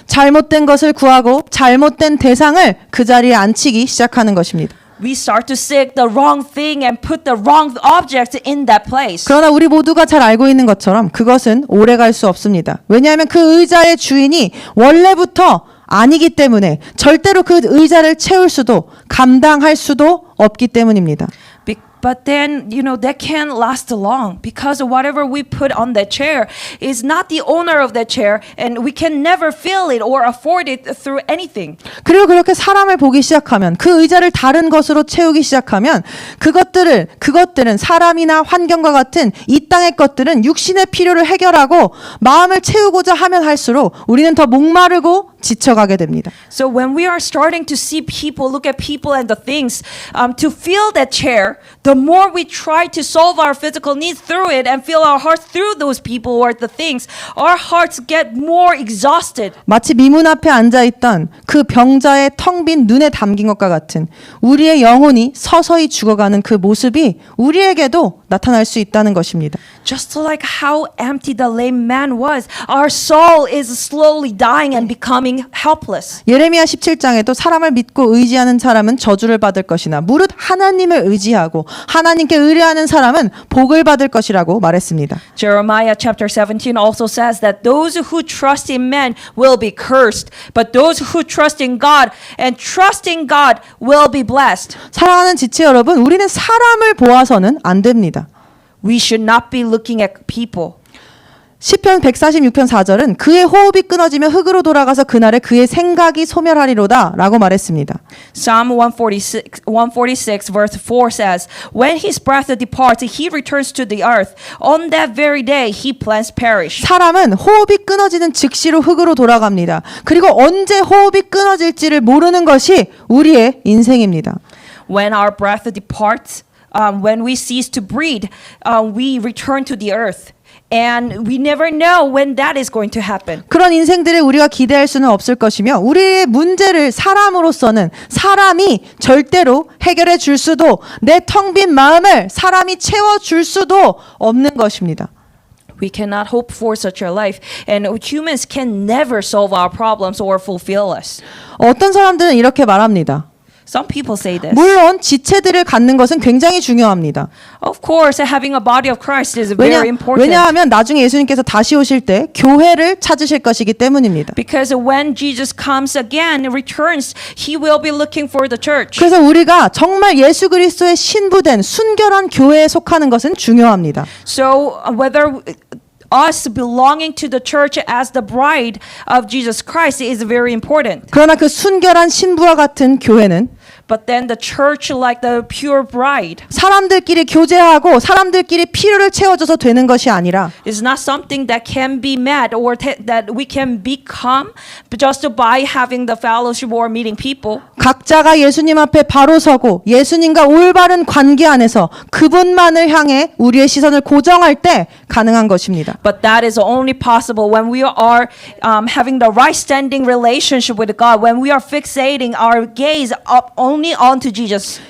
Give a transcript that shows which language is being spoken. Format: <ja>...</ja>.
<ko>잘못된 것을 구하고 잘못된 대상을 그 자리에 앉히기 시작하는 것입니다.</ko> <en>We start to seek the wrong thing and put the wrong object in that place.</en> <ko>그러나 우리 모두가 잘 알고 있는 것처럼 그것은 오래 갈 수 없습니다. 왜냐하면 그 의자의 주인이 원래부터 아니기 때문에 절대로 그 의자를 채울 수도 감당할 수도 없기 때문입니다.</ko> <en>But then, that can't last long because whatever we put on that chair is not the owner of that chair, and we can never fill it or afford it through anything.</en> <ko>그리고 그렇게 사람을 보기 시작하면 그 의자를 다른 것으로 채우기 시작하면 그것들은 사람이나 환경과 같은 이 땅의 것들은 육신의 필요를 해결하고 마음을 채우고자 하면 할수록 우리는 더 목마르고 지쳐가게 됩니다.</ko> <en>So when we are starting to see people, look at people and the things, to fill that chair, the more we try to solve our physical needs through it and fill our hearts through those people or the things, our hearts get more exhausted.</en> <ko>마치 미문 앞에 앉아있던 그 병자의 텅 빈 눈에 담긴 것과 같은 우리의 영혼이 서서히 죽어가는 그 모습이 우리에게도 나타날 수 있다는 것입니다.</ko> <en>Just like how empty the lame man was, our soul is slowly dying and becoming helpless.</en> <ko>예레미야 17장에도 사람을 믿고 의지하는 사람은 저주를 받을 것이나 무릇 하나님을 의지하고 하나님께 의뢰하는 사람은 복을 받을 것이라고 말했습니다.</ko> <en>Jeremiah chapter 17 also says that those who trust in men will be cursed, but those who trust in God and trust in God will be blessed.</en> <ko>사랑하는 지체 여러분, 우리는 사람을 보아서는 안 됩니다.</ko> <en>We should not be looking at people.</en> <ko>시편 146편 4절은 그의 호흡이 끊어지면 흙으로 돌아가서 그날에 그의 생각이 소멸하리로다 라고 말했습니다.</ko> <en>Psalm 146 verse 4 says, When his breath departs, he returns to the earth. On that very day, he plants perish.</en> <ko>사람은 호흡이 끊어지는 즉시로 흙으로 돌아갑니다. 그리고 언제 호흡이 끊어질지를 모르는 것이 우리의 인생입니다.</ko> <en>When our breath departs, when we cease to breathe, we return to the earth. And we never know when that is going to happen.</en> <ko>그런 인생들을 우리가 기대할 수는 없을 것이며 우리의 문제를 사람으로서는 사람이 절대로 해결해 줄 수도 내 텅 빈 마음을 사람이 채워줄 수도 없는 것입니다.</ko> <en>We cannot hope for such a life. And humans can never solve our problems or fulfill us.</en> <ko>어떤 사람들은 이렇게 말합니다.</ko> <en>Some people say this.</en> <ko>물론 지체들을 갖는 것은 굉장히 중요합니다.</ko> <en>Of course, having a body of Christ is very important.</en> <ko>왜냐하면 나중에 예수님께서 다시 오실 때 교회를 찾으실 것이기 때문입니다.</ko> <en>Because when Jesus comes again, returns, he will be looking for the church.</en> <ko>그래서 우리가 정말 예수 그리스도의 신부된 순결한 교회에 속하는 것은 중요합니다.</ko> <en>So whether us belonging to the church as the bride of Jesus Christ is very important.</en> <ko>그러나 그 순결한 신부와 같은 교회는</ko> <en>But then the church like the pure bride</en> <ko>사람들끼리 교제하고 사람들끼리 필요를 채워줘서 되는 것이 아니라</ko> <en>is not something that can be met or that we can become just by having the fellowship or meeting people.</en> <ko>각자가 예수님 앞에 바로 서고 예수님과 올바른 관계 안에서 그분만을 향해 우리의 시선을 고정할 때 가능한 것입니다.</ko> <en>But that is only possible when we are having the right standing relationship with God, when we are fixating our gaze up only onto Jesus.</en>